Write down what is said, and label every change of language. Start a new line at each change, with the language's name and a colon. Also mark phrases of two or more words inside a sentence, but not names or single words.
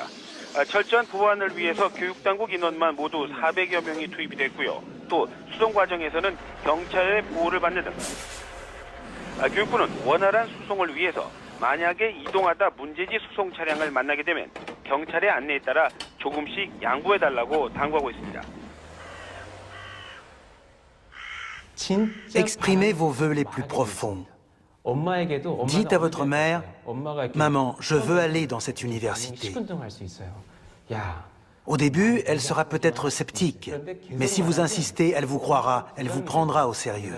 Korean: 철저한 보안을 위해서 교육당국 인원만 모두 400여 명이 투입이 됐고요. 또 수송 과정에서는 경찰의 보호를 받는 등 교육부는 원활한 수송을 위해서 만약에 이동하다 문제지 수송 차량을 만나게 되면 경찰의 안내에 따라 조금씩 양보해달라고 당부하고 있습니다.
French: Exprimez vos vœux les plus profonds. Dites à votre mère, « Maman, je veux aller dans cette université. » Au début, elle sera peut-être sceptique, mais si vous insistez, elle vous croira, elle vous prendra au sérieux.